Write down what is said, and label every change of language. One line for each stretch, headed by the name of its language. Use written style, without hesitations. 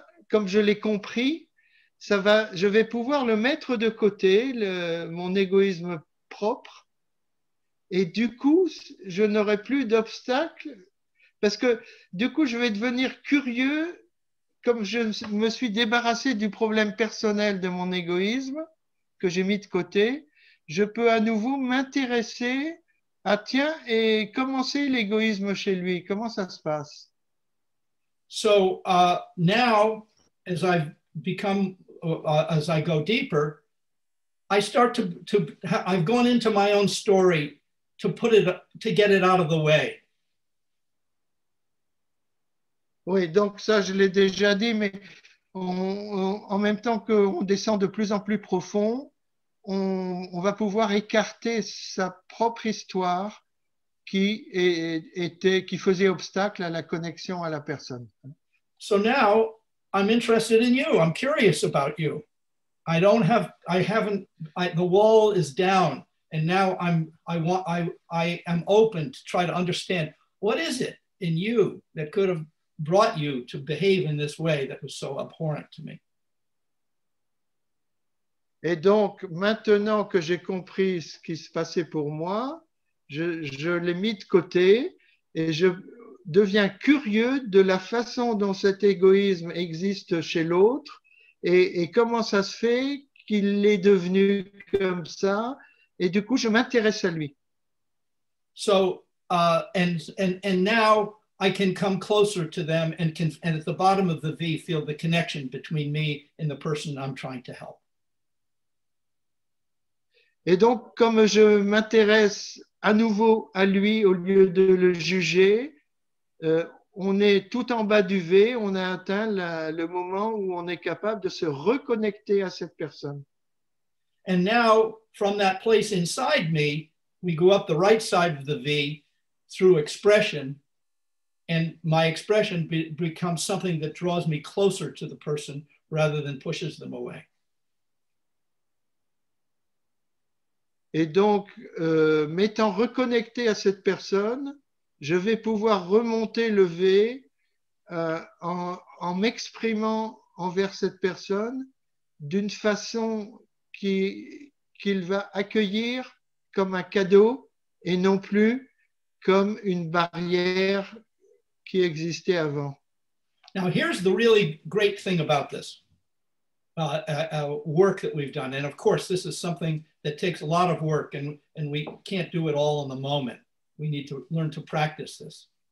French: comme je l'ai compris, je vais pouvoir le mettre de côté, mon égoïsme propre, et du coup, je n'aurai plus d'obstacles, parce que du coup, je vais devenir curieux, comme je me suis débarrassé du problème personnel de mon égoïsme, que j'ai mis de côté, je peux à nouveau m'intéresser à tiens, et comment c'est l'égoïsme chez lui? Comment ça se passe?
English: So now, as I've become, as I go deeper, I start I've gone into my own story to get it out of the way.
French: Oui, donc ça, je l'ai déjà dit, mais en même temps qu'on descend de plus en plus profond, on va pouvoir écarter sa propre histoire qui faisait obstacle à la connexion à la personne.
English: So now I'm interested in you. I'm curious about you. The wall is down, and now I am open to try to understand what is it in you that could have brought you to behave in this way that was so abhorrent to me.
French: Et donc, maintenant que j'ai compris ce qui se passait pour moi, je l'ai mis de côté et je deviens curieux de la façon dont cet égoïsme existe chez l'autre et comment ça se fait qu'il est devenu comme ça. Et du coup, je m'intéresse à lui.
English: So, and now I can come closer to them and at the bottom of the V feel the connection between me and the person I'm trying to help.
French: Et donc, comme je m'intéresse à nouveau à lui au lieu de le juger, on est tout en bas du V, on a atteint le moment où on est capable de se reconnecter à cette personne.
English: And now, from that place inside me, we go up the right side of the V through expression, and my expression becomes something that draws me closer to the person rather than pushes them away.
French: Et donc, m'étant reconnecté à cette personne, je vais pouvoir remonter le V en m'exprimant envers cette personne d'une façon qu'il va accueillir comme un cadeau et non plus comme une barrière qui existait avant.
English: Now, here's the really great thing about this work that we've done. And of course, this is something that takes a lot of work, and we can't do it all in the moment. We need to learn to practice this.